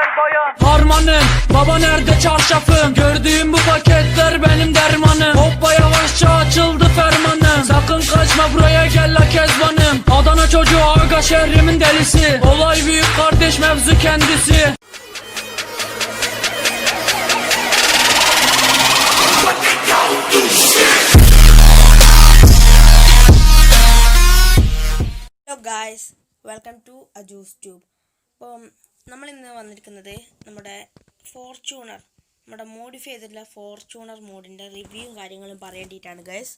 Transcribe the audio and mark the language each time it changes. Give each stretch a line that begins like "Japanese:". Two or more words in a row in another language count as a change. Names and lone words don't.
Turkish: Harmanım, baba nerede çarşafım? Gördüğüm bu paketler benim dermanım. Hoppa yavaşça açıldı fermanım. Sakın kaçma buraya gel la kezbanım. Adana çocuğu aga şehrimin delisi. Olay büyük kardeş mevzu kendisi.
English: Hello guys, welcome to Ajoos Tube.
Malayalam: അപ്പം നമ്മളിന്ന് വന്നിരിക്കുന്നത് നമ്മുടെ മോഡിഫൈ ചെയ്തിട്ടുള്ള ഫോർച്യൂണർ മോഡിൻ്റെ റിവ്യൂവും കാര്യങ്ങളും പറയേണ്ടിയിട്ടാണ് ഗൈസ്.